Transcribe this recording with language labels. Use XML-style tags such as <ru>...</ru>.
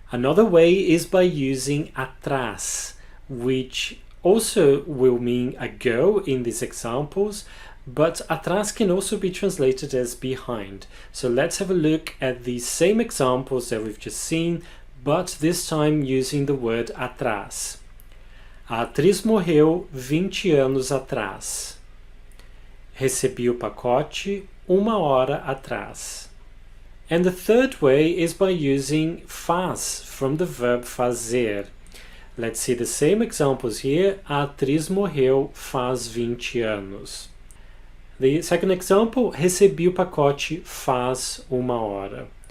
<en>Another way is by using atrás, which also will mean ago in these examples, but atrás can also be translated as behind. So let's have a look at these same examples that we've just seen, but this time using the word atrás.</en> <pt>A atriz morreu 20 anos atrás. Recebi o pacote 1 hora atrás.</pt> <en>And the third way is by using faz from the verb fazer. Let's see the same examples here.</en> <pt>A atriz morreu faz 20 anos.</pt> <en>The second example,</en> <pt>recebi o pacote faz 1 hora.</pt>